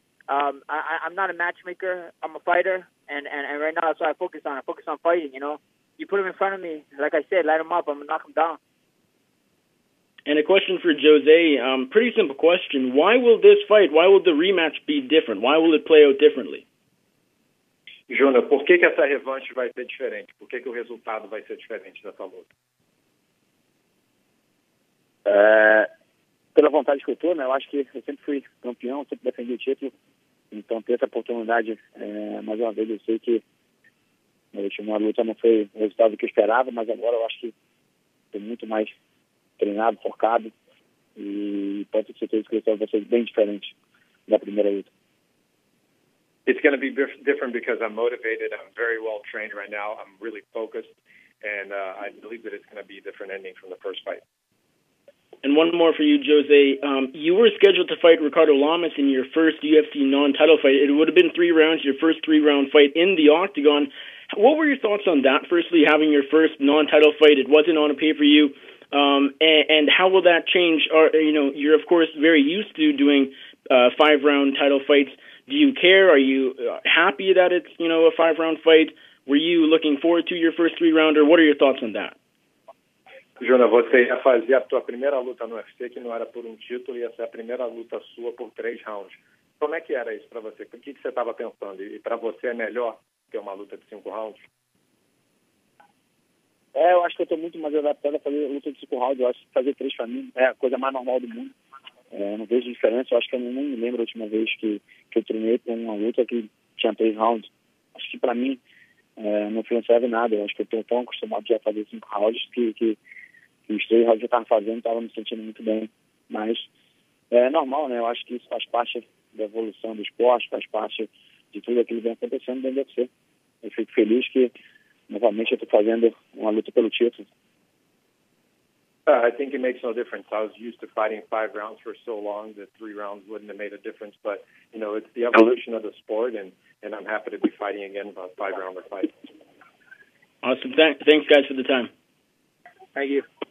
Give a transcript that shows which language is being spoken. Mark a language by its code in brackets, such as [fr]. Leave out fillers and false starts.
[en] I'm not a matchmaker. I'm a fighter. And right now, that's what I focus on. I focus on fighting, You put him in front of me, like I said, light him up. I'm going to knock him down. And a question for Jose. Pretty simple question. Why will this fight, why will the rematch be different? Why will it play out differently? [pt] Júnior, por que essa revanche vai ser diferente? Por que o resultado vai ser diferente dessa luta? Pela vontade que eu tô, Eu acho que eu sempre fui campeão, sempre defendi o título. Então, ter essa oportunidade, mais uma vez, eu sei que a última luta não foi o resultado que eu esperava, mas agora eu acho que estou muito mais treinado, focado. E pode ter certeza que o resultado vai ser bem diferente da primeira luta. [en] It's going to be different because I'm motivated. I'm very well trained right now. I'm really focused, and I believe that it's going to be a different ending from the first fight. And one more for you, Jose. You were scheduled to fight Ricardo Lamas in your first UFC non-title fight. It would have been 3 rounds, your first 3-round fight in the octagon. What were your thoughts on that? Firstly, having your first non-title fight, it wasn't on a pay-per-view. And how will that change? You're of course very used to doing 5-round title fights. Do you care? Are you happy that it's, a 5-round fight? Were you looking forward to your first 3-rounder? What are your thoughts on that? [pt] Júnior, você ia fazer a tua primeira luta no UFC, que não era por um título, ia ser a primeira luta sua por 3 rounds. Como é que era isso para você? O que você estava pensando? E para você é melhor ter uma luta de 5 rounds? Eu acho que eu estou muito mais adaptado a fazer luta de 5 rounds. Eu acho que fazer 3 para mim é a coisa mais normal do mundo. Não vejo diferença. Eu acho que eu não me lembro a última vez que eu treinei com uma luta que tinha 3 rounds. Acho que para mim não influenciava em nada. Eu acho que eu estou tão acostumado já a fazer 5 rounds que os 3 rounds que eu estava fazendo, estava me sentindo muito bem. Mas é normal, né? Eu acho que isso faz parte da evolução do esporte, faz parte de tudo aquilo que vem acontecendo dentro do UFC. Eu fico feliz que, novamente, eu estou fazendo uma luta pelo título. [en] I think it makes no difference. I was used to fighting 5 rounds for so long that 3 rounds wouldn't have made a difference. But, it's the evolution of the sport, and I'm happy to be fighting again a 5-rounder fight. Awesome. Thanks, guys, for the time. Thank you.